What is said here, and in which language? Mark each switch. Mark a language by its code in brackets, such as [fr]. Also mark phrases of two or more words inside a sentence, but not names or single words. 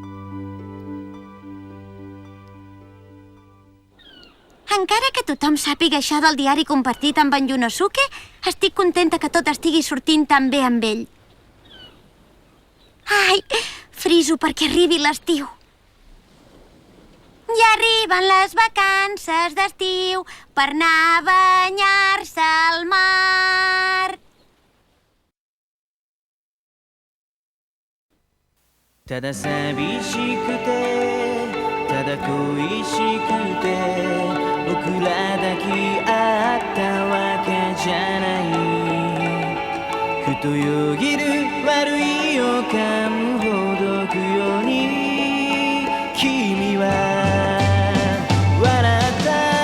[ca] Encara que tothom sàpiga això del diari compartit amb en Yunosuke, estic contenta que tot estigui sortint tan bé amb ell. Ai, friso perquè arribi l'estiu. Ja arriben les vacances d'estiu per anar a banyar-se al mar. [ja] Tada 寂しくてただ恋しくて僕ら抱き合ったわけじゃないふとよぎる悪い予感ほどくように君は笑った